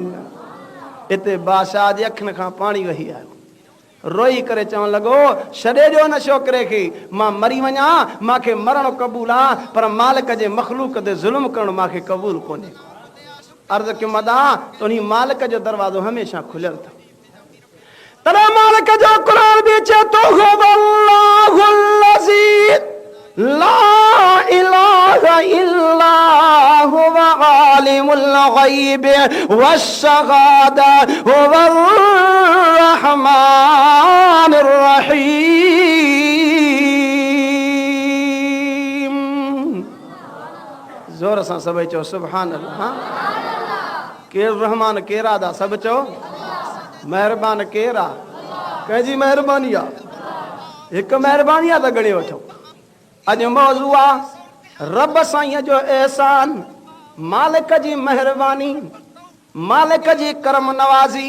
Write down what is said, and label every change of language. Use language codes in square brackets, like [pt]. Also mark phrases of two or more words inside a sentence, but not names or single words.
[sd] हिते बादशाह जे अखियुनि खां पाणी वही आयो, रोई करे चवण लॻो छॾे ॾियो न छोकिरे खे, मां मरी वञा, मांखे मरणु क़बूल आहे, पर मालिक जे मख़लूक ते ज़ुल्म करणु मांखे क़बूल कोन्हे। अर्ज़ कयो मदा तुंहिंजी मालिक जो दरवाज़ो हमेशह खुलियल अथव। तॾहिं मालिक जो क़ुरान बि चए तो [ar] لا إله إلا هو عالم الغيب والشهادة هو الرحمن الرحيم. [sd] जोर सां सभई चओ [ar] سبحان الله. [sd] केरु रहमान केरु आहे दा सभु चओ महिरबान केरु आहे? कंहिंजी महिरबानी आहे? हिकु महिरबानी आहे त ॻणे वठो। अॼु मौज़ू आहे रब साईं जो एहसान, मालिक जी महिरबानी, मालिक जी करम नवाज़ी।